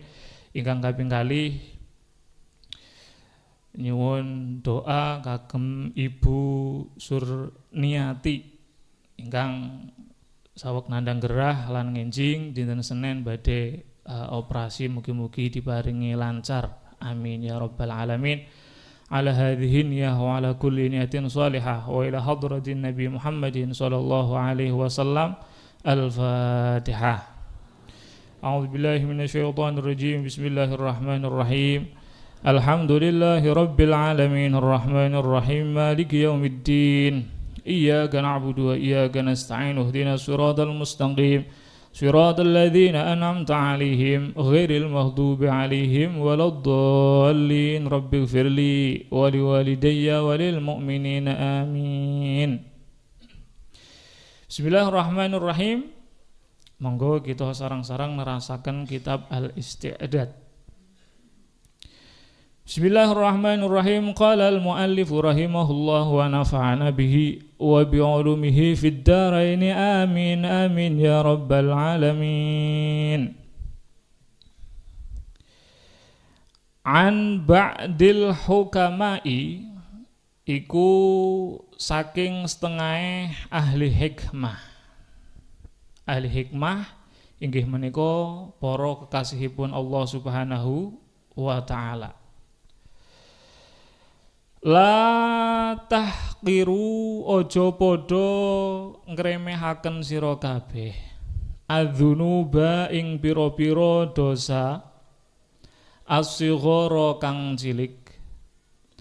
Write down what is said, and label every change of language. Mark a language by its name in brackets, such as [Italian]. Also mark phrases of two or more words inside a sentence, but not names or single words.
[Javanese] Ingkang kaping kalih nyuwun doa kagem Ibu Surniati ingkang saweg nandang gerah lan ngenjing dinten Senin badhe operasi, mugi-mugi diparingi lancar, [Arabic] آمين يا رب العالمين. على هذه النية وعلى كل نية صالحة وإلى حضرة النبي محمد صلى الله عليه وسلم. Al-Fatihah. أعوذ بالله من الشيطان الرجيم. بسم الله الرحمن الرحيم. الحمد لله رب العالمين الرحمن الرحيم مالك يوم الدين. إياك نعبد وإياك نستعين. اهدنا الصراط المستقيم. صراط الذين أنعمت عليهم غير المغضوب عليهم ولا الضالين. رب اغفر لي ولوالدي وللمؤمنين آمين. Bismillahirrahmanirrahim. [Javanese] Monggo kita sarang-sarang nerasaken kitab Al-Isti'dad. [Arabic] Bismillahirrahmanirrahim. قال المؤلف رحمه الله ونفعنا به وبعلومه في الدارين آمين آمين يا رب العالمين. عن بعض الحكماء [Javanese] iku saking setengah ahli hikmah. Ahli hikmah inggih menika para kekasihipun Allah [Arabic] سبحانه وتعالى. لا تحقروا, [Javanese] ojo podo ngremehaken sira kabeh adzunuba ing pira-pira dosa as-sighara kang cilik.